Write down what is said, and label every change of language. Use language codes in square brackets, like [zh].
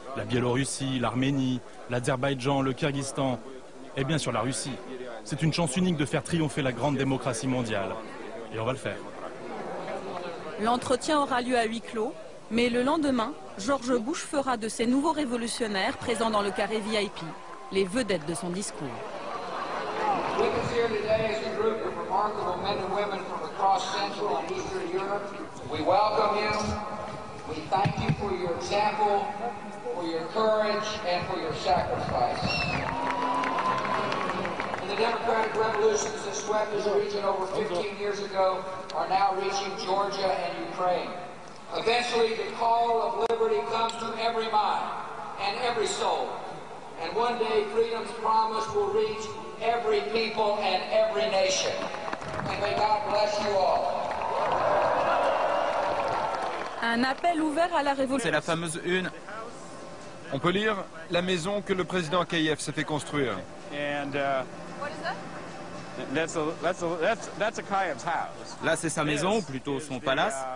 [fr] La Biélorussie, l'Arménie, l'Azerbaïdjan, le Kyrgyzstan et bien sûr la Russie. C'est une chance unique de faire triompher la grande démocratie mondiale. Et on va le faire. L'entretien aura lieu à huis clos, mais le lendemain, George Bush fera de ces nouveaux révolutionnaires présents dans le carré VIP les vedettes de son discours. [en] With us here today is a group of remarkable men and women from across Central and Eastern Europe. We welcome you. We thank you for your example, for your courage, and for your sacrifice. And the democratic revolutions that swept this region over 15 years ago are now reaching Georgia and Ukraine. Eventually, the call of liberty comes to every mind and every soul. And one day, freedom's promise will reach every people and every nation. And may God bless you all. [fr] Un appel ouvert à la révolution. C'est la fameuse une. On peut lire la maison que le président Akayev s'est fait construire. Là, c'est sa maison, ou plutôt son palace.